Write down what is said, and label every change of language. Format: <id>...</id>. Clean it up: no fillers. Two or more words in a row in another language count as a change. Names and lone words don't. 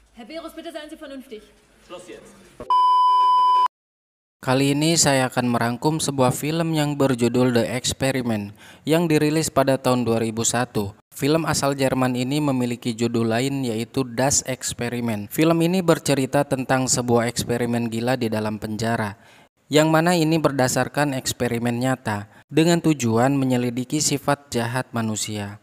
<de>Berus, bitte seien Sie vernünftig. Schluss jetzt.</de> <id>Kali ini saya akan merangkum sebuah film yang berjudul The Experiment yang dirilis pada tahun 2001. Film asal Jerman ini memiliki judul lain yaitu Das Experiment. Film ini bercerita tentang sebuah eksperimen gila di dalam penjara, yang mana ini berdasarkan eksperimen nyata dengan tujuan menyelidiki sifat jahat manusia.</id>